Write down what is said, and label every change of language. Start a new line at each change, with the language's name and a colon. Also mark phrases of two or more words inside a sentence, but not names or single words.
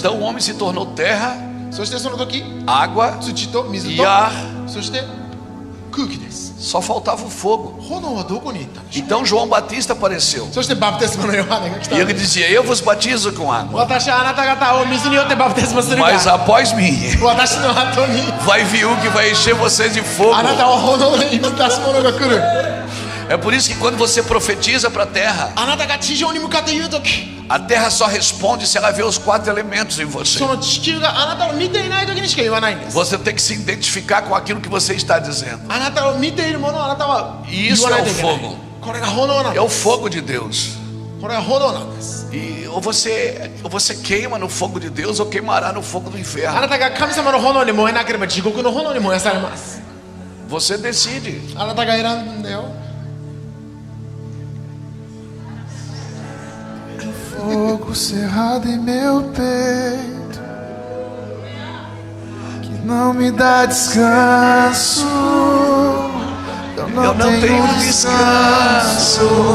Portuguese: Então o homem se tornou terra,
Japanese: そしてその時
Portuguese: água,
Japanese: 土と水
Portuguese: e
Japanese: と
Portuguese: ar.
Japanese: そして空気です
Portuguese: Só faltava o fogo.
Japanese: 炎はどこに行ったんでしょう
Portuguese: Então João Batista apareceu.
Japanese: そしてバプテスマのヨハネが来た
Portuguese: E
Japanese: ん
Portuguese: ele
Japanese: です
Portuguese: dizia: Eu vos batizo com água,
Japanese: 私はあなた方を水によってバプテスマするが
Portuguese: mas após mim
Japanese: 私の後に
Portuguese: vai vir um que vai encher vocês de fogo.
Japanese: あなたを炎に満たす者が来る
Portuguese: É por isso que quando você profetiza para a terra,
Japanese: あなたが地上に向かって言う時
Portuguese: a terra só responde se ela vê os 4 elementos em você.
Japanese: その地球があなたを見ていない時にしか言わないんです
Portuguese: Você tem que se identificar com aquilo que você está dizendo.
Japanese: あなたを見ているものをあなたは言
Portuguese: Isso
Japanese: わな
Portuguese: é
Japanese: い
Portuguese: o
Japanese: といけない
Portuguese: fogo.
Japanese: これが炎なん
Portuguese: É
Japanese: で
Portuguese: o fogo de Deus.
Japanese: これは炎なんです。
Portuguese: E ou você queima no fogo de Deus ou queimará no fogo do
Japanese: あ
Portuguese: inferno.
Japanese: なたが神様の炎に燃えなければ地獄の炎に燃やされます。
Portuguese: Você decide.
Japanese: あなたが選んだよ。
Portuguese: Fogo cerrado em meu peito que não me dá descanso. Eu não tenho descanso.